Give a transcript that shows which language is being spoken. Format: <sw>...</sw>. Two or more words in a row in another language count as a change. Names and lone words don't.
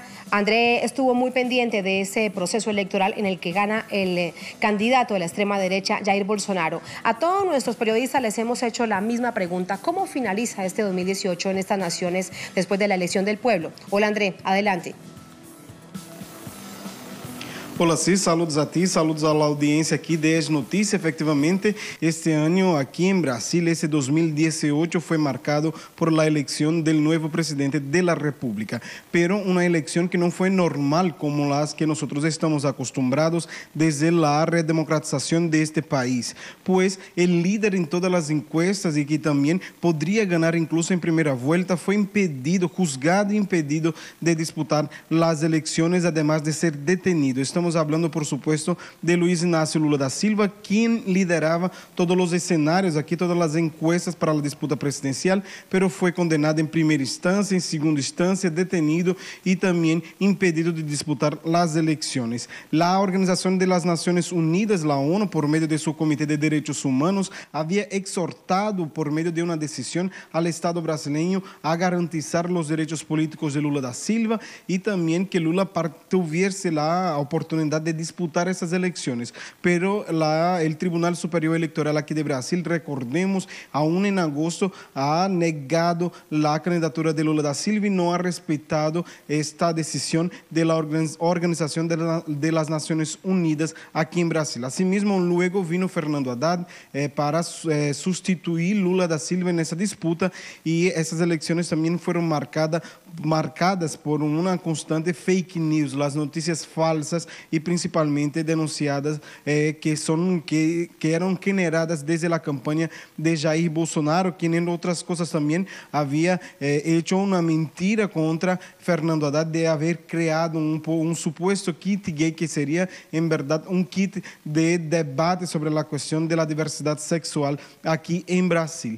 <es>André estuvo muy pendiente de ese proceso electoral en el que gana el candidato de la extrema derecha, Jair Bolsonaro. A todos nuestros periodistas les hemos hecho la misma pregunta: ¿cómo finaliza este 2018 en estas naciones después de la elección del pueblo? Hola André, adelante.</es> <pt>Olá, sim,</pt> <es>saludos a ti, saludos</es> <pt>à audiência aqui</pt> <es>de ES Notícia.</es> <pt>Efectivamente, este ano aqui em Brasil, esse 2018 foi marcado por la eleição do novo presidente da República, pero uma eleição que não foi normal como as que nós estamos acostumbrados desde a redemocratização deste país, pois o líder em todas as encuestas e que também poderia ganhar incluso em primeira volta foi impedido, juzgado e impedido de disputar as eleições,</pt> <es>además de ser detenido. Estamos hablando, por supuesto,</es> <pt>de Luiz Inácio Lula da Silva, quien liderava todos os escenarios aqui, todas as encuestas para a disputa presidencial, pero foi condenado em primeira instância, em segunda instância, detenido e também impedido de disputar as eleições. A Organização das Nações Unidas, a ONU, por meio de seu Comitê de Direitos Humanos, havia exortado, por meio de uma decisão, ao Estado brasileiro a garantizar os direitos políticos de Lula da Silva e também que Lula tuviese a oportunidade de disputar essas eleições. Pero o Tribunal Superior Eleitoral aqui de Brasil,</pt> <es>recordemos, aún</es> <pt>em agosto, ha negado a candidatura de Lula da Silva e não ha respeitado esta decisão da Organização das Nações Unidas aqui em Brasil.</pt> <es>Asimismo, luego vino</es> <pt>Fernando Haddad para substituir Lula da Silva nessa disputa e essas eleições também foram marcadas por uma constante</pt> <en>fake news,</en> <pt>as notícias falsas e principalmente denunciadas que eram generadas desde a campanha de Jair Bolsonaro, que em outras coisas também havia hecho uma mentira contra Fernando Haddad de haver criado um suposto kit gay que seria, em verdade, um kit de debate sobre a questão da diversidade sexual aqui em Brasil.</pt>